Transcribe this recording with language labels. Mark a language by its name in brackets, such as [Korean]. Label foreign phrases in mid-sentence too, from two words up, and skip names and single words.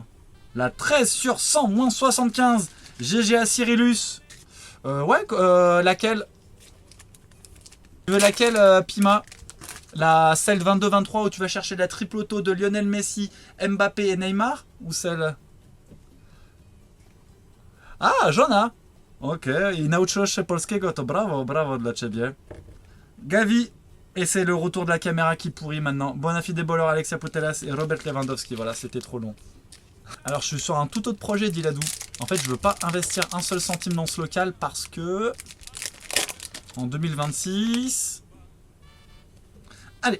[French] La 13 sur 100, moins 75. GG à Cyrillus. Laquelle? Tu veux laquelle, Pima? Celle 22-23 où tu vas chercher la triple auto de Lionel Messi, Mbappé et Neymar? Ou celle... [Polish] Ah, żona. Okej, i nauczyłeś się polskiego, to bravo, bravo dla ciebie. [French] Gavi, et c'est le retour de la caméra qui pourrit maintenant. Bonafide Baller, Alexia Putellas et Robert Lewandowski. Voilà, c'était trop long. Alors, je suis sur un tout autre projet, dit Ladou. En fait, je veux pas investir un seul centime dans ce local parce que... En 2026... Allez.